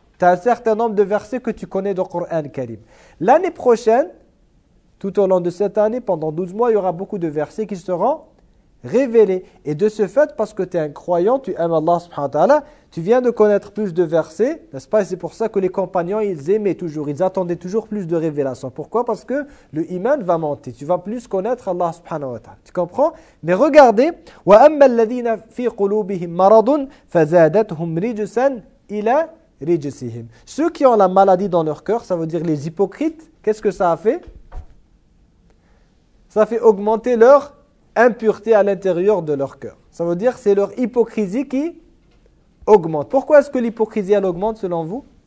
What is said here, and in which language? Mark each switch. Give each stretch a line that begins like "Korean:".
French: Tu as un certain nombre de versets que tu connais du Coran Karim. L'année prochaine, tout au long de cette année, pendant 12 mois, il y aura beaucoup de versets qui seront révélés. Et de ce fait, parce que tu es un croyant, tu aimes Allah
Arabic: subhanahu wa ta'ala,
French: tu viens de connaître plus de versets, n'est-ce pas? Et c'est pour ça que les compagnons, ils aimaient toujours, ils attendaient toujours plus de révélations. Pourquoi? Parce que le iman va monter. Tu vas plus connaître Allah
Arabic: subhanahu wa ta'ala.
French: Tu comprends? Mais regardez,
Arabic: وَأَمَّا الَّذِينَ فِي قُلُوبِهِمْ مَرَضٌ فَزَادَتْهُمْ رِجُسًا إِلَى رِجُسِهِمْ.
French: Ceux qui ont la maladie dans leur cœur, ça veut dire les hypocrites, qu'est-ce que ça a fait? Ça fait augmenter leur impureté à l'intérieur de leur cœur. Ça veut dire que c'est leur hypocrisie qui augmente. Pourquoi est-ce que l'hypocrisie, elle augmente selon vous?